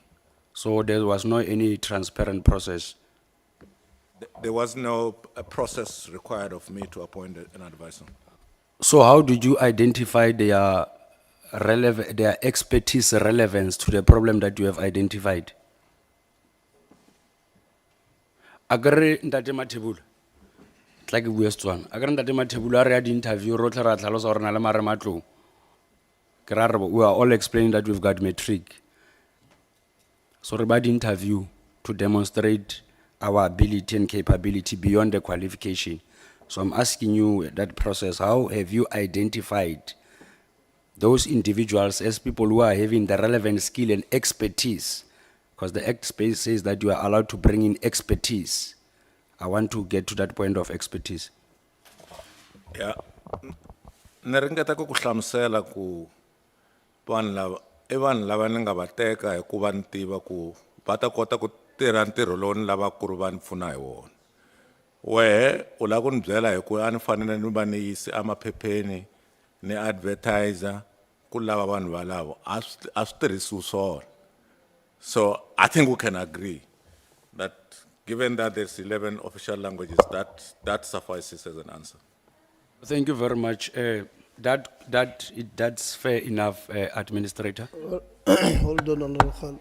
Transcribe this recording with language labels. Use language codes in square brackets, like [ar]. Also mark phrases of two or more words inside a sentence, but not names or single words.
[en] So there was no any transparent process. There was no process required of me to appoint an advisor. So how did you identify their their expertise relevance to the problem that you have identified? [tn] Agare ntate Mathebula, tla ke bua Setswana. Agare ntate Mathebula a re ya di-interview rotlhe ra tlhalosa gore re na le marematlou. Ke ra re [en] we are all explaining that we've got matric. So [tn] re ba di-interview [en] to demonstrate our ability and capability beyond the qualification. So I'm asking you that process, how have you identified those individuals as people who are having the relevant skill and expertise? Because the Act space says that you are allowed to bring in expertise. I want to get to that point of expertise. Yeah. [ts] Ni ringeta ku hlamusela ku vanhu lava I vanhu lava ni nga va teka hikuva ni tiva ku va ta kota ku tirha ntirho lowu ni lavaka ku ri va ni pfuna hi wona. Wehe u lava ku ni byela hi ku a ni fanele ni va ni yisi emaphepheni ni advertiser ku lava vanhu valavo a swi tirhisiwi swona. [en] So I think we can agree that given that there's 11 official languages, that suffices as an answer. Thank you very much. That's fair enough, Administrator. Hold on, Honorable Khan.